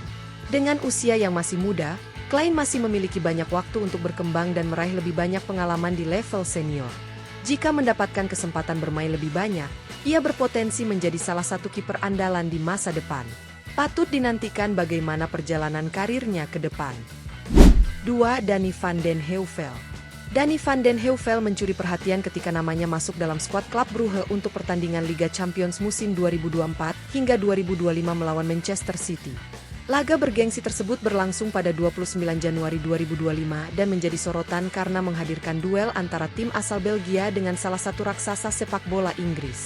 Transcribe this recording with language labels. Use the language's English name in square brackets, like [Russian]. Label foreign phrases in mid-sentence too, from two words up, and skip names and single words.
[Indonesian] Dengan usia yang masih muda, Klein masih memiliki banyak waktu untuk berkembang dan meraih lebih banyak pengalaman di level senior. Jika mendapatkan kesempatan bermain lebih banyak, ia berpotensi menjadi salah satu kiper andalan di masa depan. Patut dinantikan bagaimana perjalanan karirnya ke depan. 2. Danny van den Heuvel. Danny van den Heuvel mencuri perhatian ketika namanya masuk dalam skuad klub Brugge untuk pertandingan Liga Champions musim 2024 hingga 2025 melawan Manchester City. Laga bergengsi tersebut berlangsung pada 29 Januari 2025 dan menjadi sorotan karena menghadirkan duel antara tim asal Belgia dengan salah satu raksasa sepak bola Inggris.